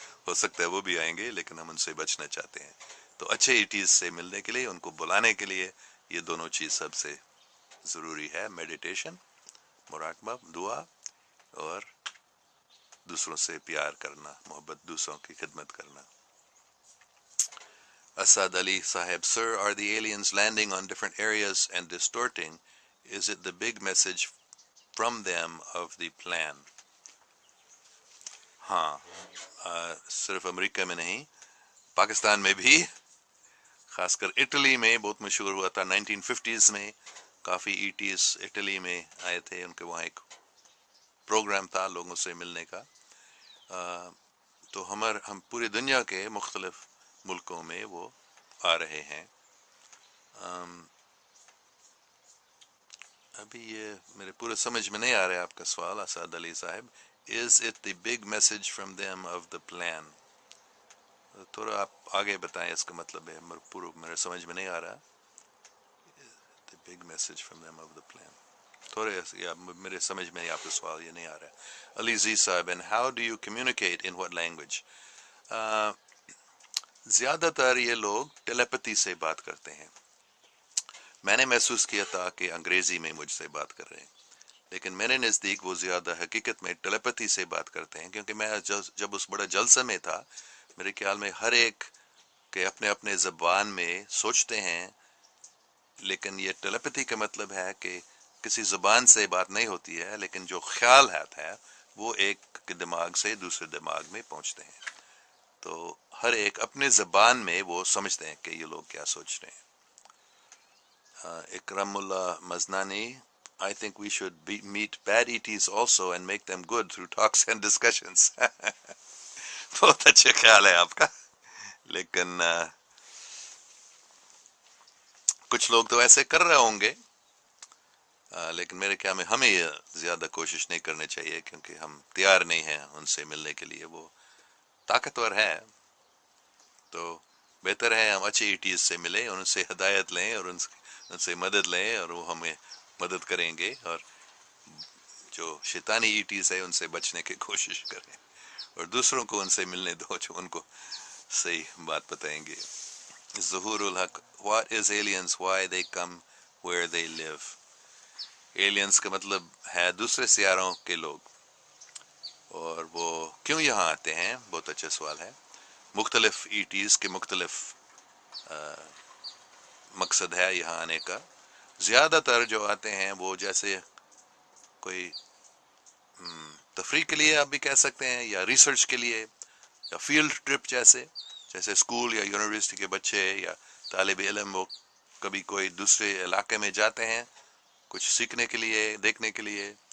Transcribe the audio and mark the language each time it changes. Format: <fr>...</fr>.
<ur>ہو سکتا ہے وہ بھی آئیں گے لیکن ہم ان سے بچنا چاہتے ہیں. تو اچھے ایٹیز سے ملنے کے لیے، ان کو بلانے کے لیے یہ دونوں چیز سب سے ضروری ہے: میڈیٹیشن، مراقبہ، دعا، اور دوسروں سے پیار کرنا، محبت، دوسروں کی خدمت کرنا.</ur> <en>Asad Ali Sahib: Sir, are the aliens landing on different areas and distorting? Is it the big message from them of the plan?</en> <ur>ہاں، صرف امریکہ میں نہیں، پاکستان میں بھی، خاص کر اٹلی میں بہت مشہور ہوا تھا 1950s میں. کافی ایٹیز اٹلی میں آئے تھے، ان کے وہاں ایک پروگرام تھا لوگوں سے ملنے کا. تو ہم پوری دنیا کے مختلف ملکوں میں وہ آ رہے ہیں. ابھی یہ میرے پورے سمجھ میں نہیں آ رہا ہے آپ کا سوال اسد علی صاحب.</ur> <en>Is it the big message from them of the plan?</en> <ur>تھوڑا آپ آگے بتائیں، اس کا مطلب ہے میرے سمجھ میں نہیں آ رہا.</ur> <en>The big message from them of the plan.</en> <ur>تھوڑے میرے سمجھ میں آپ کا سوال یہ نہیں آ رہا ہے.</ur> <en>Alizai صاحب: And how do you communicate in what language?</en> <ur>زیادہ تر یہ لوگ ٹیلیپتھی سے بات کرتے ہیں. میں نے محسوس کیا تھا کہ انگریزی میں مجھ سے بات کر رہے ہیں، لیکن میرے نزدیک وہ زیادہ حقیقت میں ٹیلیپتھی سے بات کرتے ہیں. کیونکہ میں جب اس بڑے جلسے میں تھا، میرے خیال میں ہر ایک کے اپنے اپنے زبان میں سوچتے ہیں، لیکن یہ ٹیلیپتھی کا مطلب ہے کہ کسی زبان سے بات نہیں ہوتی ہے، لیکن جو خیال ہے وہ ایک کے دماغ سے دوسرے دماغ میں پہنچتے ہیں. تو ہر ایک اپنے زبان میں وہ سمجھتے ہیں کہ یہ لوگ کیا سوچ رہے ہیں.</ur> <en>Akram Ullah Maznani: I think we should meet bad ETs also and make them good through talks and discussions.</en> <ur>بہت اچھا خیال ہے آپ کا، لیکن کچھ لوگ تو ایسے کر رہے ہوں گے، لیکن میرے خیال میں ہمیں زیادہ کوشش نہیں کرنی چاہیے، کیونکہ ہم تیار نہیں ہیں ان سے ملنے کے لیے. وہ طاقتور ہے، تو بہتر ہے ہم اچھے ایٹیز سے ملیں، ان سے ہدایت لیں اور ان سے مدد لیں، اور وہ ہمیں مدد کریں گے. اور جو شیطانی ایٹیز ہے ان سے بچنے کی کوشش کریں، اور دوسروں کو ان سے ملنے دو جو ان کو صحیح بات بتائیں گے.</ur> <en>Zahoor ul Haq: What is aliens? Why they come where they live?</en> <ur>Aliens کا مطلب ہے دوسرے سیاروں کے لوگ، اور وہ کیوں یہاں آتے ہیں؟ بہت اچھا سوال ہے. مختلف ایٹیز کے مختلف مقصد ہے یہاں آنے کا. زیادہ تر جو آتے ہیں وہ جیسے کوئی تفریح کے لیے آپ بھی کہہ سکتے ہیں، یا ریسرچ کے لیے، یا فیلڈ ٹرپ جیسے اسکول یا یونیورسٹی کے بچے یا طالب علم وہ کبھی کوئی دوسرے علاقے میں جاتے ہیں کچھ سیکھنے کے لیے، دیکھنے کے لیے.</ur>